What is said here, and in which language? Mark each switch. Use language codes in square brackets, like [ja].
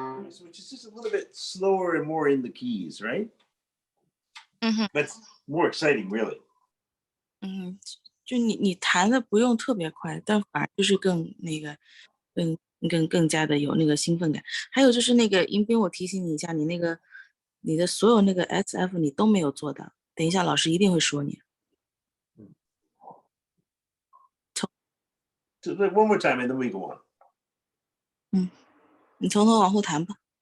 [en] So which is just a little bit slower and more in the keys, right? 嗯哼， But it's more exciting, really. [zh] 就你弹的不用特别快，但反而就是更那个，更加的有那个兴奋感。还有就是那个迎宾，我提醒你一下，你的所有那个 SF 你都没有做到，等一下老师一定会说你。 [en] So one more time and then we go on. [zh] 你从头往后弹吧。